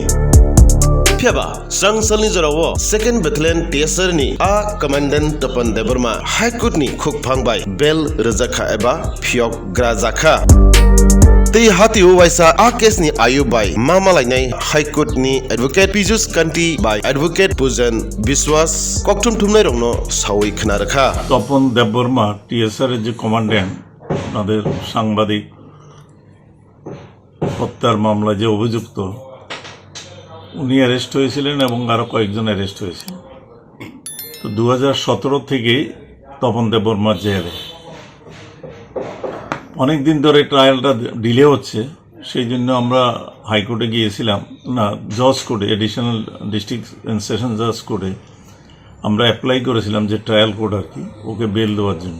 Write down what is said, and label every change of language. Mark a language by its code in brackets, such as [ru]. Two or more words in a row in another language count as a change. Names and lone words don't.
[trp] Piaba Srangsal ni jarawo [en] Second Battalion [trp] TSR ni a Commandant Tapan Debbarma High Court ni khuk phangbai bel rwgui eba phiok grazakha. Tei hati waisa a case ni ayubai mama lainai High Court ni Advocate Pijus Kanti by Advocate Pujan Biswas koktum tumnai rongno sawi khnarakha. [bn] Tapan Debbarma TSR এর যে কমান্ড্যান্ট তাদের সাংবাদিক হত্যার মামলা যে অভিযুক্ত উনি অ্যারেস্ট হয়েছিলেন এবং আরো কয়েকজন অ্যারেস্ট হয়েছে। তো 2017 থেকে তপন দেববর্মার জেলে অনেক দিন ধরে [en] trial delay [bn] হচ্ছে, সেই জন্য আমরা হাইকোর্টে গিয়েছিলাম, না [en] judge court, additional district and session judge court [bn] আমরা অ্যাপ্লাই করেছিলাম যে [en] trial court [bn] আর কি ওকে বেল দেওয়ার জন্য।